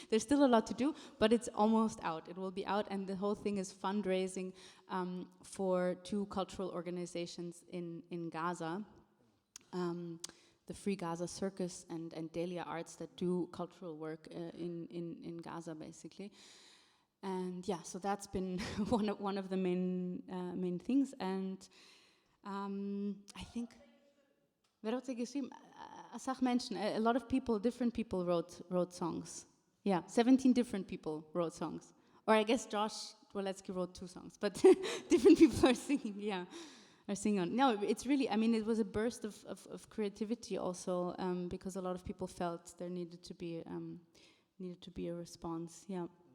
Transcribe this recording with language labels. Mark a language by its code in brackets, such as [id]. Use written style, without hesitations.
[en] There's still a lot to do, but it's almost out. It will be out, and the whole thing is fundraising for two cultural organizations in Gaza, the Free Gaza Circus and Delia Arts, that do cultural work in Gaza, basically. And so that's been one of the main things. And I think, [de] wer hat sie geschrieben? [en] A lot of people, different people wrote songs. Yeah, 17 different people wrote songs. Or I guess Josh Woletsky wrote 2 songs, but different people are singing, yeah. Are singing on. No, it's really, I mean, it was a burst of creativity also, because a lot of people felt there needed to be a response, yeah.